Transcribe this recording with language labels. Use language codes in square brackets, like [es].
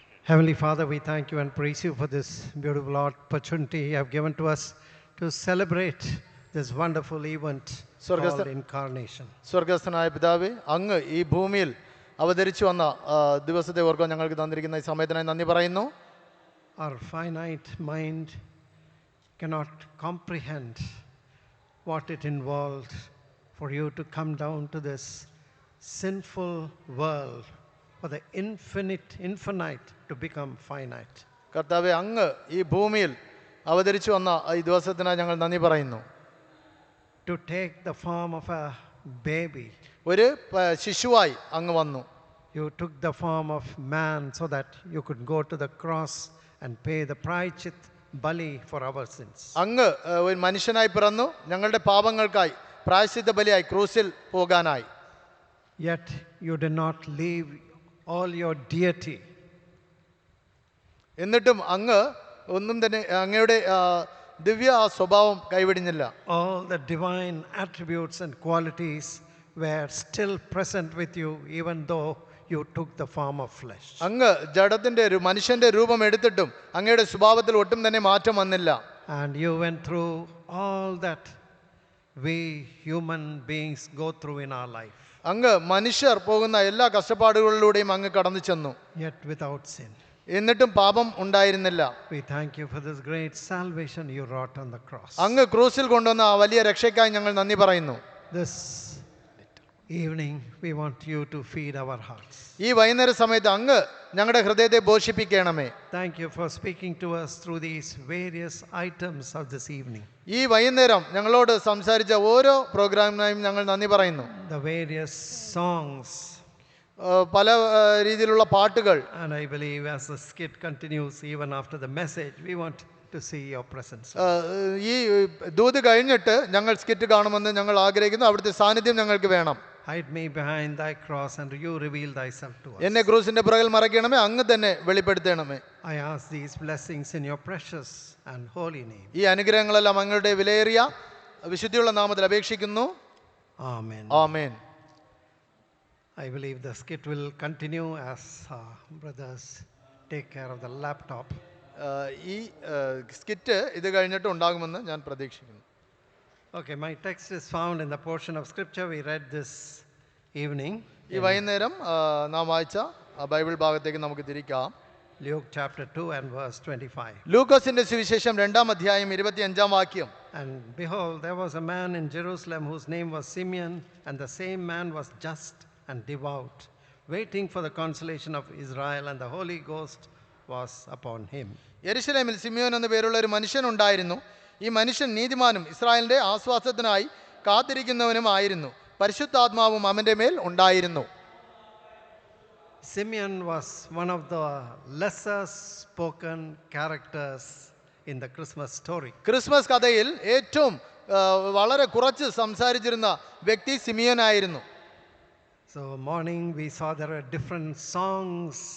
[en] Heavenly Father, we thank you and praise you for this beautiful opportunity you have given to us to celebrate this wonderful event called Incarnation. [ml] സ്വർഗസ്ഥനായ പിതാവേ, അങ്ങ് ഈ ഭൂമിയിൽ അവതരിച്ചു വന്ന ദിവസത്തെ ഓർക്കാൻ ഞങ്ങൾക്ക് തന്നിരിക്കുന്ന ഈ സമയത്തിനായി നന്ദി പറയുന്നു. [en] Our finite mind cannot comprehend what it involved for you to come down to this sinful world, for the infinite to become finite. [ml] കർത്താവേ, അങ്ങ് ഈ ഭൂമിയിൽ അവതരിച്ചു വന്ന ഈ ദിവസത്തിനായി ഞങ്ങൾ നന്ദി പറയുന്നു. [en] To take the form of a baby. [ml] ഒരു ശിശുവായി അങ്ങ് വന്നു. [en] You took the form of man so that you could go to the cross and pay the [hi] prayachit bali [en] for our sins. [ml] അങ്ങ് ഒരു മനുഷ്യനായി പിറന്നു ഞങ്ങളുടെ പാപങ്ങൾക്കായി പ്രായശ്ചിത്ത ബലിയായി ക്രൂസിൽ പോകാനായി. [en] Yet you did not leave all your deity. [ml] എന്നിട്ടും അങ്ങ് ഒന്നും തന്നെ അങ്ങയുടെ ദിവ്യ സ്വഭാവം കൈവിടിഞ്ഞില്ല. [en] All the divine attributes and qualities were still present with you even though you took the form of flesh. [ml] അങ്ങ് ജഡത്തിന്റെ മനുഷ്യന്റെ രൂപം എടുത്തിട്ടും അങ്ങയുടെ സ്വഭാവത്തിൽ ഒട്ടും തന്നെ മാറ്റം വന്നില്ല. [en] And you went through all that we human beings go through in our life. [ml] അങ്ങ് മനുഷ്യർ പോകുന്ന എല്ലാ കഷ്ടപ്പാടുകളിലൂടെയും അങ്ങ് കടന്നു ചെന്നു. [en] Yet without sin. [ml] എന്നിട്ടും പാപം ഉണ്ടായിരുന്നില്ല. [en] We thank you for this great salvation you wrought on the cross. [ml] അങ്ങ് ക്രൂസിൽ കൊണ്ടുവന്ന ആ വലിയ രക്ഷയ്ക്കായി ഞങ്ങൾ നന്ദി പറയുന്നു. [en] This evening we want you to feed our hearts. [ml] ഈ വൈകുന്നേര സമയത്ത് അങ്ങ് ഞങ്ങളുടെ ഹൃദയത്തെ പോഷിപ്പിക്കണമേ. [en] Thank you for speaking to us through these various items of this evening. [ml] ഈ വൈകുന്നേരം ഞങ്ങളോട് സംസാരിച്ച ഓരോ പ്രോഗ്രാമിനായും ഞങ്ങൾ നന്ദി പറയുന്നു. [en] The various songs. [ml] പല രീതിയിലുള്ള പാട്ടുകൾ. [en] And I believe as the skit continues even after the message, we want to see your presence. [ml] ഈ ദൂത് കഴിഞ്ഞിട്ട് ഞങ്ങൾ സ്കിറ്റ് കാണുമെന്ന് ഞങ്ങൾ ആഗ്രഹിക്കുന്നു. അവിടുത്തെ സാന്നിധ്യം ഞങ്ങൾക്ക് വേണം. [en] Hide me behind thy cross and you reveal thyself to us. [ml] എന്നെ ക്രൂസിന്റെ പുറകിൽ മറയ്ക്കണമേ, അങ്ങ് തന്നെ വെളിപ്പെടുത്തണമേ. [en] I ask these blessings in your precious and holy name. [ml] ഈ അനുഗ്രഹങ്ങളെല്ലാം അങ്ങയുടെ വിലയേറിയ വിശുദ്ധിയുള്ള നാമത്തിൽ അപേക്ഷിക്കുന്നു. [en] Amen. [ml] Amen. [en] I believe the skit will continue as brothers take care of the laptop. [ml] ഈ സ്കിറ്റ് ഇത് കഴിഞ്ഞിട്ട് ഉണ്ടാകുമെന്ന് ഞാൻ പ്രതീക്ഷിക്കുന്നു. [en] Okay, my text is found in the portion of scripture we read this evening. [ml] ഈ വൈകുന്നേരം നാം വായിച്ച ബൈബിൾ ഭാഗത്തേക്ക് നമുക്ക് തിരിക്കാം. [en] Luke chapter 2 and verse 25. [ml] ലൂക്കോസിന്റെ സുവിശേഷം 2-ാം അധ്യായം 25-ാം വാക്യം. [en] And behold, there was a man in Jerusalem whose name was Simeon, and the same man was just and devout, waiting for the consolation of Israel, and the Holy Ghost was upon him. [ml] യെരുശലേമിൽ Simeon എന്ന പേരുള്ള ഒരു മനുഷ്യൻ ഉണ്ടായിരുന്നു. ഈ മനുഷ്യൻ നീതിമാനും ഇസ്രായേലിന്റെ ആശ്വാസത്തിനായി കാത്തിരിക്കുന്നവനുമായിരുന്നു. പരിശുദ്ധാത്മാവും അവന്റെ മേൽ ഉണ്ടായിരുന്നു. [en] Simeon was one of the lesser spoken characters in the Christmas story. [ml] Christmas കഥയിൽ ഏറ്റവും വളരെ കുറച്ച് സംസാരിച്ചിരുന്ന വ്യക്തി സിമിയോനായിരുന്നു. [en] So morning we saw there are different songs